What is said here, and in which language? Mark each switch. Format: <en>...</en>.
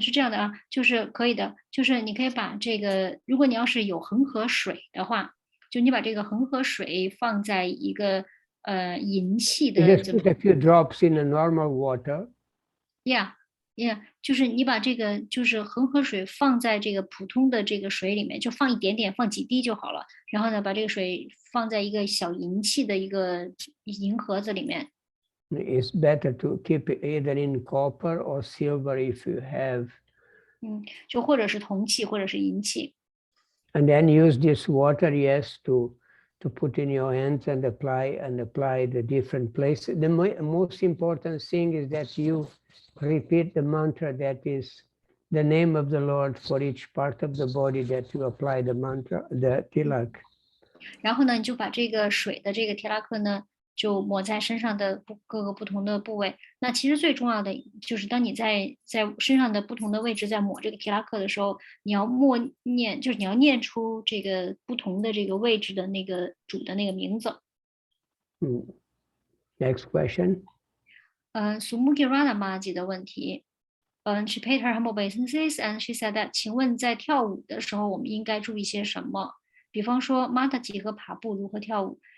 <zh>是这样的啊，就是可以的，就是你可以把这个，如果你要是有恒河水的话，就你把这个恒河水放在一个银器的。</zh> <en>Just put a few drops in a normal water.</en> <zh>Yeah, 就是你把这个就是恒河水放在这个普通的这个水里面，就放一点点，放几滴就好了。然后呢，把这个水放在一个小银器的一个银盒子里面。</zh> <en>It's better to keep it either in copper or silver if you have.</en> <zh>就或者是铜器或者是银器。</zh> <en>And then use this water, yes, to put in your hands and apply the different places. The most important thing is that you repeat the mantra that is the name of the Lord for each part of the body that you apply the mantra, the tilak.</en> <zh>然后呢，你就把这个水的这个提拉克呢，就抹在身上的各个不同的部位。那其实最重要的就是当你在身上的不同的位置在抹这个提拉克的时候，你要默念，就是你要念出这个不同的这个位置的那个主的那个名字。</zh> <en>Next question.</en> <zh>Sumugi Radha Maji 的问题。</zh> <en>She paid her humble obeisances and she said that</en> <zh>请问在跳舞的时候我们应该注意些什么？比方说 Mataji 和爬布如何跳舞？</zh>